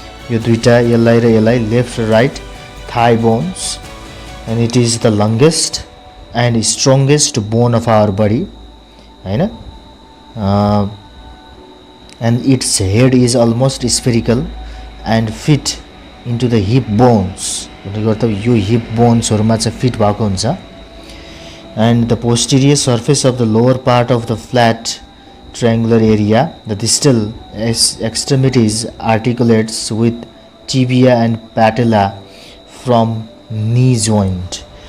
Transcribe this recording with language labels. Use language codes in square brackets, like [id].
[ne] यो दुईटा यसलाई र यसलाई लेफ्ट र right thigh bones, [en] and it is the longest and strongest bone of our body [ne] हैन। [en] and its head is almost spherical and feet into the hip bones. [ne] भनेको अर्थ यो हिप बोन्सहरुमा चाहिँ फिट भएको हुन्छ. [en] And the posterior surface of the lower part of the flat triangular area, the distal extremities articulates with tibia and patella from knee joint.